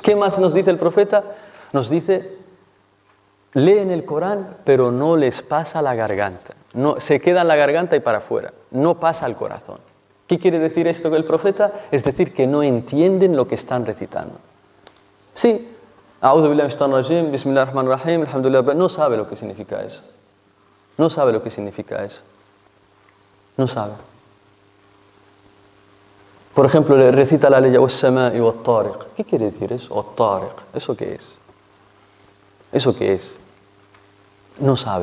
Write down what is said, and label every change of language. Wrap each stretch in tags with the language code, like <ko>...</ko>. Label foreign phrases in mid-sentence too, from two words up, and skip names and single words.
<es>¿Qué más nos dice el profeta? Nos dice, leen el Corán, pero no les pasa la garganta. No, se queda en la garganta y para afuera. No pasa al corazón. ¿Qué quiere decir esto del profeta? Es decir, que no entienden lo que están recitando. Sí,</es> <ar>أعوذ بالله من الرجيم، بسم الله الرحمن الرحيم، الحمد لله,</ar> <es>no sabe lo que significa eso. No sabe lo que significa eso. No sabe. Por ejemplo, le recita la ley</es> <ar>والسماء والطارق.</ar> <es>¿Qué quiere decir eso? Wat-tariq. ¿Eso qué es? ¿Eso qué es? No sabe.</es>